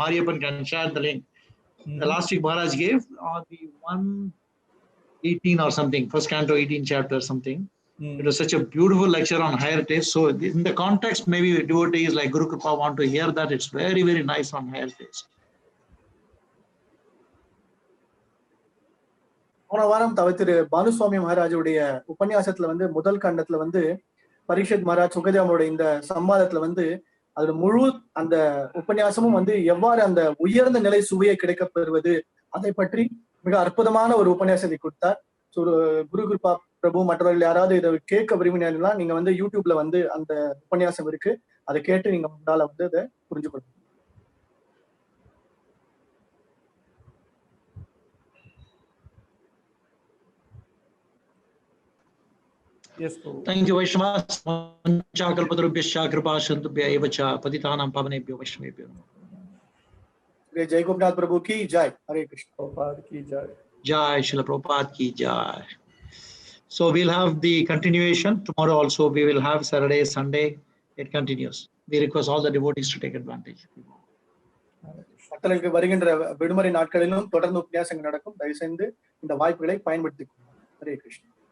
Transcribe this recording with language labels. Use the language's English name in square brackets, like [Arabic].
[English] Mariappan can share the link. The last week Maharaj gave on the 118 or something, first canto 18 chapter or something. It was such a beautiful lecture on higher taste. So in the context, maybe devotees like Guru Kripa want to hear that. It's very, very nice on higher taste. [Tamil] போன வாரம் திரு பானுசுவாமி மகாராஜுடைய உபன்யாசத்துல வந்து முதல் கண்டத்துல வந்து பரீட்சித் மகாராஜ் சுகதேவனோட இந்த சம்வாதத்துல வந்து அதோட முழு அந்த உபன்யாசமும் வந்து எவ்வாறு அந்த உயர்ந்த நிலை சுவையை கிடைக்கப் பெறுவது அதை பற்றி மிக அற்புதமான ஒரு உபன்யாசத்தை கொடுத்தார். ஸோ குரு கிருபா பிரபு மற்றவர்கள் யாராவது இதை கேட்க விரும்பினா நீங்க வந்து யூடியூப்ல வந்து அந்த உபன்யாசம் இருக்கு, அதை கேட்டு நீங்க முன்னால வந்து அதை புரிஞ்சுக்கணும். [English] Yes, Prabhu. Thank you, Vaishnavas. [Sanskrit] Manchakalpatarubhyascha kripashandubhya evacha patitanam pavanebhyo Vaishnavebhyo. [Hindi] Jai Gopinath Prabhu ki jai. [English] Hare Krishna. [Hindi] Prabhupada ki jai. Jai Srila Prabhupada ki jai. [English] So we'll have the continuation. Tomorrow also we will have Saturday, Sunday. It continues. We request all the devotees to take advantage. [Tamil] மக்களுக்கு வருகின்ற விடுமுறை நாட்களிலும் தொடர்ந்து உபன்யாசங்கள் நடக்கும். தயவு செய்து இந்த வாய்ப்புகளை பயன்படுத்திக் கொள்ளுங்கள். ஹரே கிருஷ்ணா.